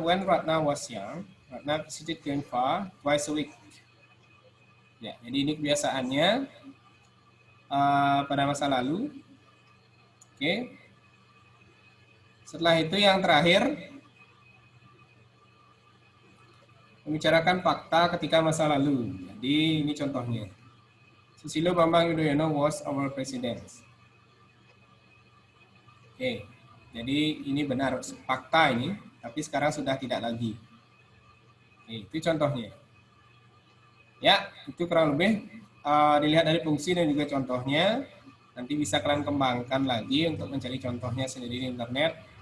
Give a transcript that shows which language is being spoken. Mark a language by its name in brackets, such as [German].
[English] When Ratna was young, Ratna visited grandpa twice a week. [Indonesian] Ya, jadi ini kebiasaannya pada masa lalu. Oke. Setelah itu yang terakhir, membicarakan fakta ketika masa lalu. Jadi ini contohnya. [English] Susilo Bambang Yudhoyono was our president. [Indonesian] Oke, jadi ini benar fakta ini, tapi sekarang sudah tidak lagi. Oke, itu contohnya. Ya, itu kurang lebih dilihat dari fungsi dan juga contohnya. Nanti bisa kalian kembangkan lagi untuk mencari contohnya sendiri di internet.